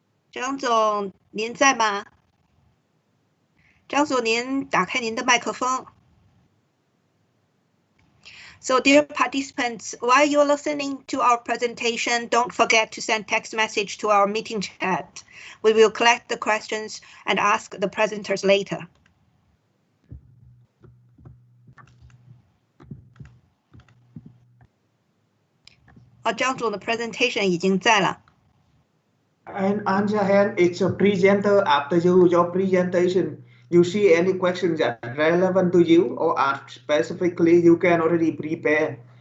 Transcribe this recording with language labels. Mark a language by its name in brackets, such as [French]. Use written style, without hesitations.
[Chinese] 张总您在吗？张总您打开您的麦克风。 [English] So dear participants, while you're listening to our presentation, don't forget to send text message to our meeting chat. We will collect the questions and ask the presenters later. [Chinese] 张总的 presentation 已经在了。 [English] And on the hand, it's a presenter. After your presentation, you see any questions that are relevant to you or ask specifically, you can already prepare.